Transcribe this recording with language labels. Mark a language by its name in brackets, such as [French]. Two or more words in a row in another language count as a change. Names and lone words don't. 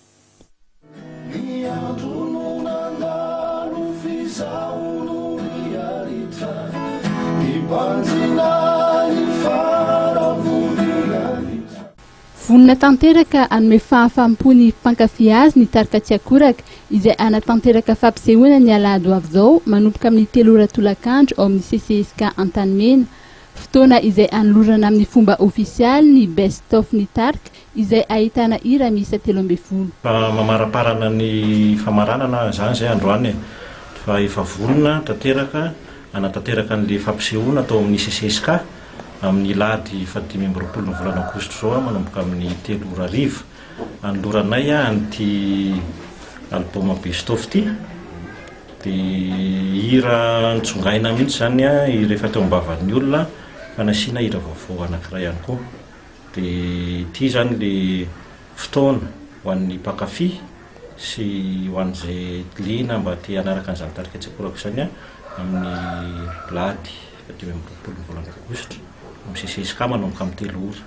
[Malagasy] Vonina tanteraka anome fahafampony mpankafy azy ny tarika tsiakoraka izay anatanteraka fampisehoana ny alahady ho avy izao manomboka amin'ny 3 ora tolakandro ao amin'ny CCSK Antanimena. Fotoana izay anolorana amin'ny fomba ofisialy ny [English] best of [Malagasy] ny tarika izay ahitana hira miisa 13. Mamaraparana ny famaranana zany zay androany fa efa vonina tanteraka anatanteraka an'le fampisehoana atao amin'ny CCSK amin'ny lady 15 ny volana Aogositra zao manomboka amin'ny 3 ora ariva anoloranay an'ity album [English] best of [Malagasy] ty de hira ntsongaina mihitsy zany rehefa teo ambavan'ny olona fanasiana hira vaovao anankiray ihany koa de ity zany le fotoana ho an'ny mpankafy sy ho an'izay liana mba te hanaraka an'izany tarika tsiakoraka zany amin'ny lady 15 ny volana Aogositra CCSK manomboka amin'ny 3 ora.